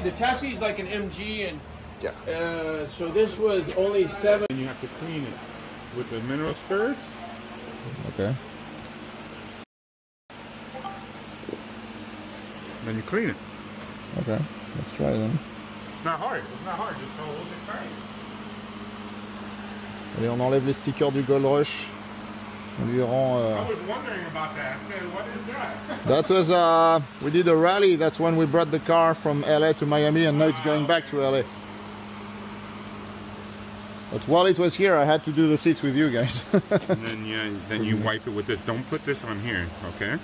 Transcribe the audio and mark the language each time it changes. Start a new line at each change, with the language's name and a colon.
English: The chassis is like an MG, and so this was only 7. And you have to clean it with the mineral spirits. Okay. Then you clean it. Okay, let's try then. It's not hard. It's not hard. Just a little bit tight.
French: Allez, on enlève les stickers du Gold Rush. On lui rend...
English: I was wondering about that. I said, what is that? That was, we did a rally. That's when we brought the car from LA to Miami, and now it's going back to LA. But while it was here, I had to do the seats with you guys. And then you wipe it with this. Don't put this on here, okay?